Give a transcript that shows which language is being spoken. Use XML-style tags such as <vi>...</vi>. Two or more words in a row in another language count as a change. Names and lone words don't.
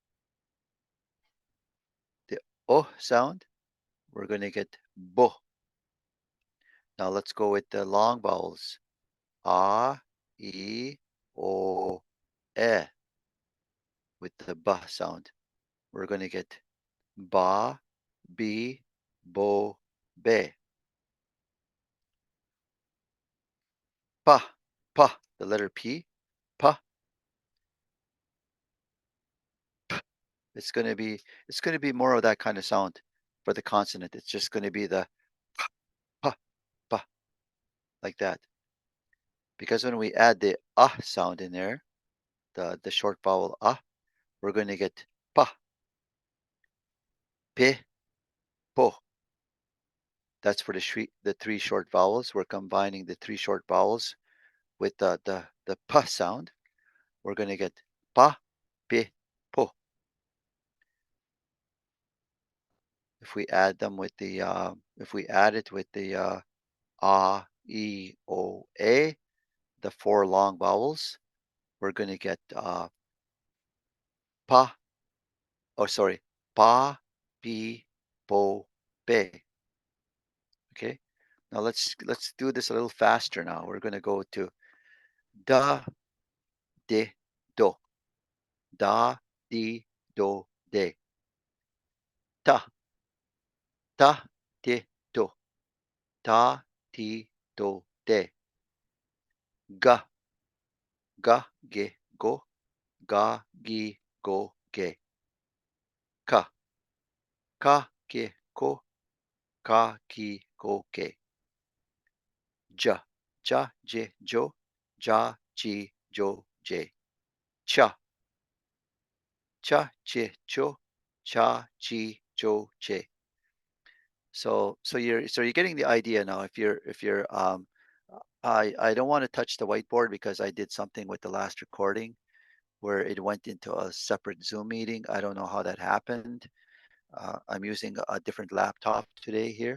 <en>The o sound, we're going to get bo. Now let's go with the long vowels. A, E, O, E, with the ba sound. We're going to get ba, bi, bo, be. Pa, pa, the letter P, pa. It's going to be it's going to be more of that kind of sound for the consonant. It's just going to be the pa, pa, like that. Because when we add the sound in there, the short vowel we're going to get pa, pe, po. That's for the three short vowels. We're combining the three short vowels with the pa sound. We're going to get pa, pe, po. If we add them with the if we add it with the E, O, A, the four long vowels. We're going to get pa, oh, sorry, pa, pi, po, be. Okay. Now let's do this a little faster now. We're going to go to da, de, do. Da, di, do, de. Ta, ta, de, do. Ta, ti, do, de. Ga, ga, ge, go. Ga, gi, go, ge. Ka, ka, ge, ko. Ka, ki, go, ge. Ja, ja, je, jo. Ja, ji, jo, je. Cha, cha, che, cho. Cha, chi, jo, che. So you're getting the idea now. If you're I don't want to touch the whiteboard because I did something with the last recording where it went into a separate Zoom meeting. I don't know how that happened. I'm using a different laptop today here.</en>